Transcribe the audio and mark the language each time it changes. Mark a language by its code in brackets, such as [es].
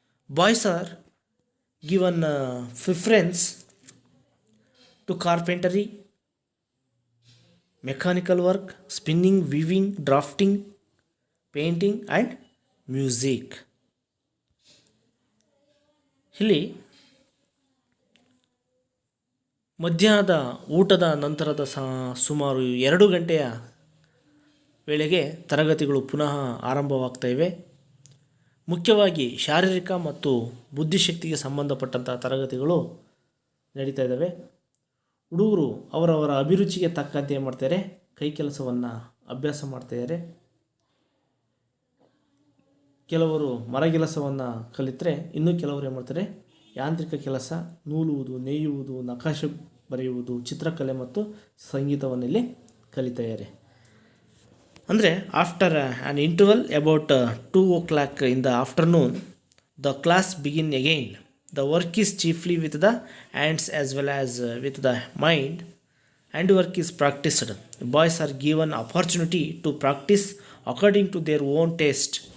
[en] Boys are given preference to carpentry, mechanical work, spinning, weaving, drafting, painting and music. [kn] ಇಲ್ಲಿ ಮಧ್ಯಾಹ್ನದ ಊಟದ ನಂತರದ ಸುಮಾರು 2 ಗಂಟೆಯ ವೇಳೆಗೆ ತರಗತಿಗಳು ಪುನಃ ಆರಂಭವಾಗ್ತಾ ಇವೆ. ಮುಖ್ಯವಾಗಿ ಶಾರೀರಿಕ ಮತ್ತು ಬುದ್ಧಿಶಕ್ತಿಗೆ ಸಂಬಂಧಪಟ್ಟಂಥ ತರಗತಿಗಳು ನಡೀತಾ ಇದ್ದಾವೆ. ಹುಡುಗರು ಅವರವರ ಅಭಿರುಚಿಗೆ ತಕ್ಕಂತೆ ಏನು ಮಾಡ್ತಾರೆ, ಕೈ ಕೆಲಸವನ್ನು ಅಭ್ಯಾಸ ಮಾಡ್ತಾಯಿದ್ದಾರೆ. ಕೆಲವರು ಮರಗೆಲಸವನ್ನು ಕಲಿತರೆ ಇನ್ನು ಕೆಲವರು ಏನು ಮಾಡ್ತಾರೆ, ಯಾಂತ್ರಿಕ ಕೆಲಸ, ನೂಲುವುದು, ನೇಯುವುದು, ನಕಾಶೆ ಬರೆಯುವುದು, ಚಿತ್ರಕಲೆ ಮತ್ತು ಸಂಗೀತವನ್ನಿಲ್ಲಿ ಕಲಿತಾಯಿದ್ದಾರೆ. ಅಂದರೆ [en] After an interval about 2 o'clock in the afternoon, the class begin again. The work is chiefly with the hands as well as with the mind. Handwork is practiced. The boys are given opportunity to practice according to their own taste.